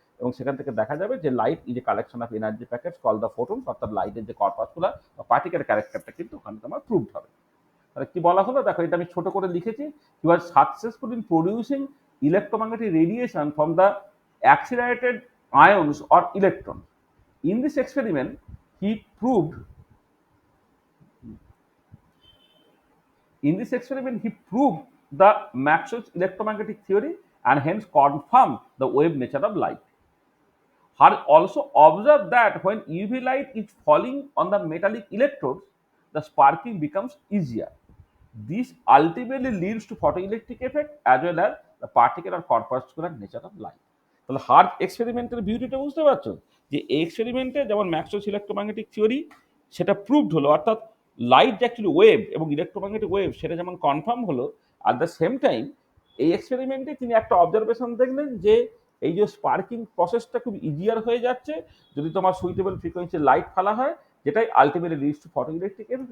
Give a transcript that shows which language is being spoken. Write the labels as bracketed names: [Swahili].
[Bangla] এবং সেখান থেকে দেখা যাবে যে [English] light is a collection of energy packets call the photon, [Bangla] অর্থাৎ লাইটের যে কর্পাসকুলার বা পার্টিকেল ক্যারেক্টারটা কিন্তু ওখানে তোমার প্রুভড হবে। তাহলে কি বলা হলো দেখো, এটা আমি ছোট করে লিখেছি, [English] He was successful in producing electromagnetic radiation from the accelerated ions or electron. In this experiment he proved In this experiment, he proved the Maxwell's electromagnetic theory and hence confirmed the wave nature of light. Hart also observed that when UV light is falling on the metallic electrodes, the sparking becomes easier. This ultimately leads to photoelectric effect as well as the particular corpuscular nature of light. [Bangla] তাহলে heart এক্সপেরিমেন্টের বিউটিটা বুঝতে পারছো, যে এই এক্সপেরিমেন্টে যেমন Maxwell's electromagnetic theory সেটা proved হলো, অর্থাৎ light যে অ্যাকচুয়ালি ওয়েভ এবং ইলেকট্রোম্যাগনেটিক ওয়েভ সেটা যেমন কনফার্ম হলো, [English] at the same time [Bangla] এই এক্সপেরিমেন্টে তিনি একটা অবজারভেশন দেখলেন যে এই যে স্পার্কিং প্রসেসটা খুব ইজিয়ার হয়ে যাচ্ছে যদি তোমার সুইটেবল ফ্রিকোয়েন্সি লাইট ফেলা হয়, যেটাই [English] Ultimately leads to photo electric effect.